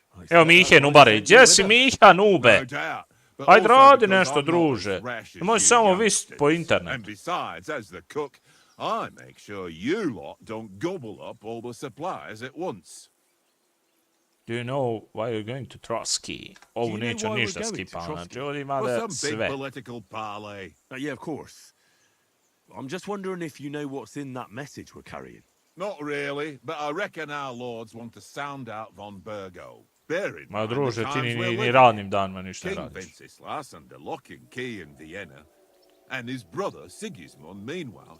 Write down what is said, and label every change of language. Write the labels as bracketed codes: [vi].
[bs] Evo Mihe Nubare, gdje si Miha Nube? Ajde radi nešto, druže. Nemoj samo visit po internetu. [en] And besides, as the cook, I make sure you lot don't gobble up all the supplies at once. Do you know why you're going to Trotsky? [bs] Ovo neću ništa skipati, znači ovdje ima da sve. [en] Political parley. Yeah, of course. I'm just wondering if you know what's in that message we're carrying. Not really, but I reckon our lords want to sound out von Burgo. [bs] Ma druže, ti ni radnim danima ništa [en] King [bs] radiš. [en] Wenceslas under lock and key in Vienna, and his brother Sigismund meanwhile